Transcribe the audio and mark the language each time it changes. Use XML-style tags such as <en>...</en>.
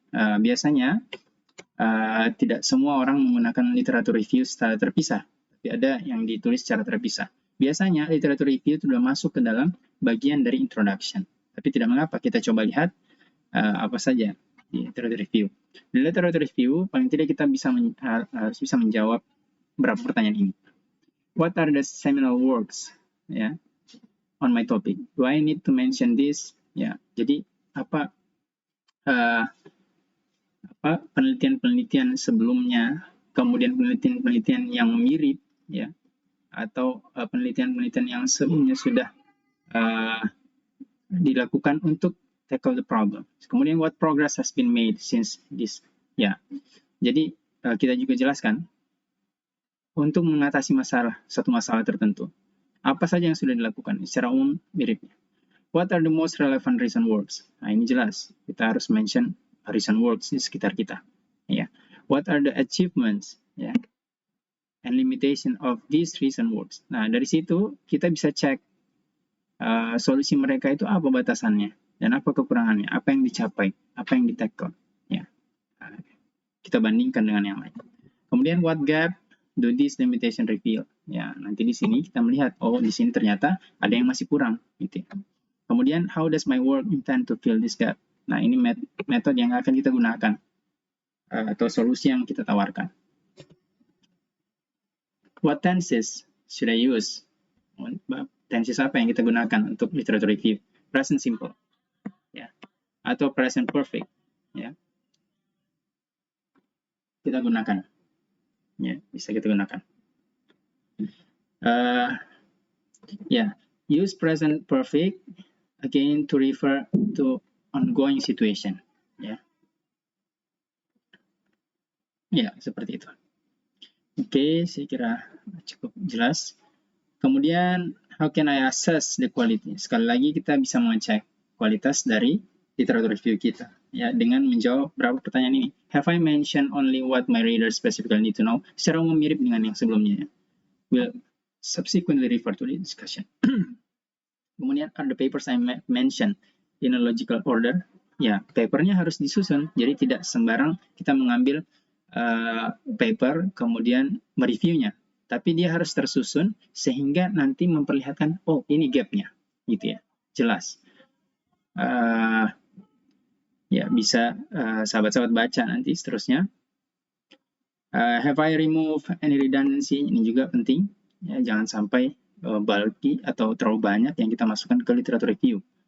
<id>Biasanya tidak semua orang menggunakan literatur review secara terpisah, tapi ada yang ditulis secara terpisah. Biasanya literatur review itu sudah masuk ke dalam bagian dari introduction. Tapi tidak mengapa, kita coba lihat apa saja di literatur review. Di literatur review, paling tidak kita harus bisa menjawab beberapa pertanyaan ini.</id> <en>What are the seminal works, ya, on my topic? Do I need to mention this?</en> <id>Ya, jadi apa penelitian-penelitian sebelumnya, kemudian penelitian-penelitian yang mirip, ya, atau penelitian-penelitian yang sebelumnya sudah dilakukan untuk</id> <en>tackle the problem. Kemudian what progress has been made since this, ya.</en> <id>Jadi kita juga jelaskan untuk mengatasi satu masalah tertentu, apa saja yang sudah dilakukan secara umum miripnya.</id> <en>What are the most relevant recent works?</en> <id>Nah, ini jelas kita harus mention recent works di sekitar kita, ya.</id> <en>What are the achievements, ya, and limitation of these recent works?</en> <id>Nah, dari situ kita bisa cek solusi mereka itu apa batasannya dan apa kekurangannya, apa yang dicapai, apa yang di-tackle, ya. Kita bandingkan dengan yang lain. Kemudian</id> <en>what gap do this limitation reveal?</en> <id>Ya, nanti di sini kita melihat, oh, di sini ternyata ada yang masih kurang, gitu.</id> <en>Kemudian how does my work intend to fill this gap?</en> <id>Nah, ini metode yang akan kita gunakan atau solusi yang kita tawarkan.</id> <en>What tenses should I use?</en> <id>Tenses apa yang kita gunakan untuk literature review? Present simple, ya, atau present perfect, ya. Kita gunakan, ya, bisa kita gunakan.</id> <en>Ya, use present perfect again to refer to ongoing situation, ya.</en> <id>Ya, seperti itu. Oke, saya kira cukup jelas.</id> <en>Kemudian, how can I assess the quality?</en> <id>Sekali lagi kita bisa mengecek kualitas dari literature review kita, ya, dengan menjawab beberapa pertanyaan ini.</id> <en>Have I mentioned only what my readers specifically need to know?</en> <id>Secara umum mirip dengan yang sebelumnya, ya.</id> <en>Will subsequently refer to the discussion. Kemudian, are the papers I mentioned in a logical order?</en> <id>Ya, papernya harus disusun, jadi tidak sembarang kita mengambil paper kemudian mereviewnya, tapi dia harus tersusun sehingga nanti memperlihatkan, oh, ini gapnya, gitu, ya, jelas. Ya, bisa sahabat-sahabat baca nanti seterusnya.</id> <en>Have I removed any redundancy?</en> <id>Ini juga penting, ya, jangan sampai bulky atau terlalu banyak yang kita masukkan ke literatur review.</id>